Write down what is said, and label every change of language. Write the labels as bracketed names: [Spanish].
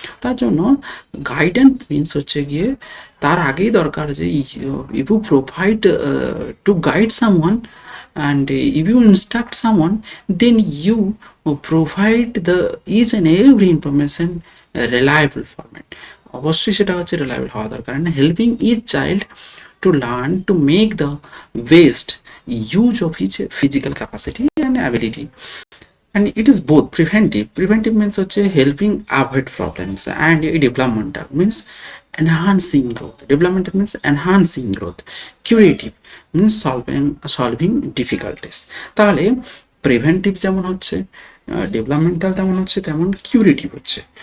[Bangla] তার জন্য guidance means হচ্ছে গিয়ে তার আগেই দরকার যে [English] if you provide to guide someone and if you instruct someone, then you provide the each and every information reliable format, [Bangla] অবশ্যই সেটা হচ্ছে রিলায়েবল হওয়া দরকার। [English] and helping each child to learn to make the best use of his physical capacity and ability. And it is both preventive means হচ্ছে helping avoid problems, and developmental means enhancing growth. Developmental means enhancing growth. Curative means solving difficulties. [Bangla] তাহলে preventive যেমন হচ্ছে, developmental তেমন হচ্ছে, তেমন curative হচ্ছে।